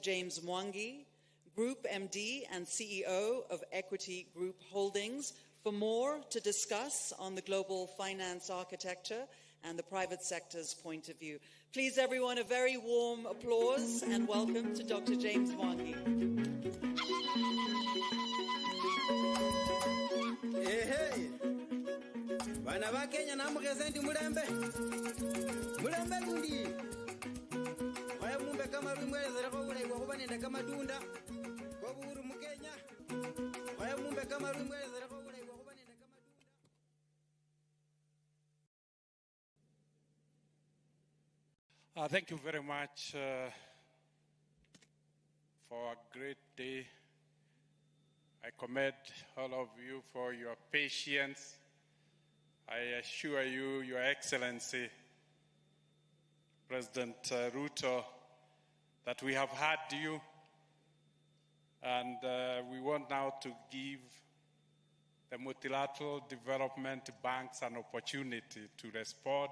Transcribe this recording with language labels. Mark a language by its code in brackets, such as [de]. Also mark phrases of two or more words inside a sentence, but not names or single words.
[en] James Mwangi, Group MD and CEO of Equity Group Holdings, for more to discuss on the global finance architecture and the private sector's point of view. Please, everyone, a very warm applause and welcome to Dr. James Mwangi. [luy] Hey, bana ba Kenya namukesenti mulembe gundi oya mumbe kama rumwelezera ko bulayi bwo kubanenda kamatunda ko buru mu Kenya oya mumbe kama rumwelezera ko bulayi bwo kubanenda kamatunda. [en] Thank you very much for a great day. I commend all of you for your patience. I assure you, Your Excellency, President Ruto, that we have heard you, and we want now to give the multilateral development banks an opportunity to respond.